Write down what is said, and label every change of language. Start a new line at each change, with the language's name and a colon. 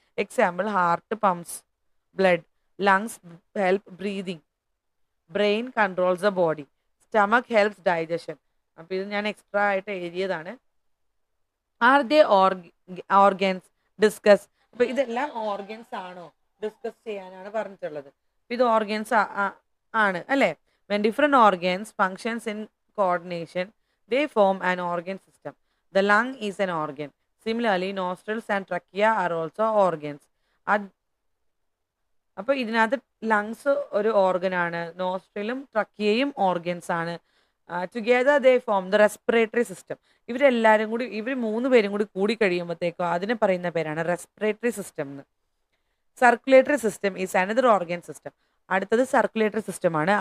English: Example heart pumps blood, lungs help breathing, brain controls the body, stomach helps digestion.
Malayalam: അപ്പോൾ ഇത് ഞാൻ extra ആയിട്ട് എഴുതിയതാണ്.
English: Are they organs discuss?
Malayalam: അപ്പോൾ ഇതെല്ലാം ഓർഗൻസ് ആണോ, ഡിസ്കസ് ചെയ്യാനാണ് പറഞ്ഞിട്ടുള്ളത്. ഇത് ഓർഗൻസ് ആണ് അല്ലേ?
English: When different organs functions in coordination, they form an organ system. The lung is an organ. Similarly, nostrils and trachea are also organs.
Malayalam: അപ്പോൾ ഇതിനകത്ത് ലങ്സ് ഒരു ഓർഗനാണ്, നോസ്ട്രിലും ട്രക്കിയയും ഓർഗൻസ് ആണ്.
English: Together they form the respiratory system.
Malayalam: ഇവർ 3 പേരും കൂടി കഴിയുമ്പോഴത്തേക്കോ അതിനെ പറയുന്ന പേരാണ് റെസ്പിറേറ്ററി സിസ്റ്റം എന്ന്.
English: Circulatory system is another organ system.
Malayalam: അടുത്തത് സർക്കുലേറ്ററി സിസ്റ്റമാണ്.